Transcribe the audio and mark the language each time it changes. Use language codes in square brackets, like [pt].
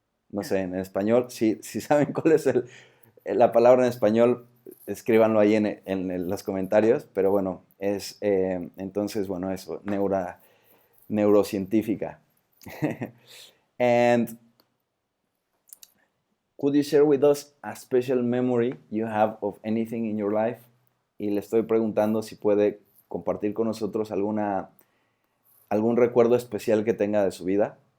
[es] no sé, en español, si saben cuál es la palabra en español, escríbanlo ahí en los comentarios, pero bueno, entonces, bueno, eso, neurocientífica. [en] And could you share with us a special memory you have of anything in your life? [es] Y le estoy preguntando si puede compartir con nosotros algún recuerdo especial que tenga de su vida.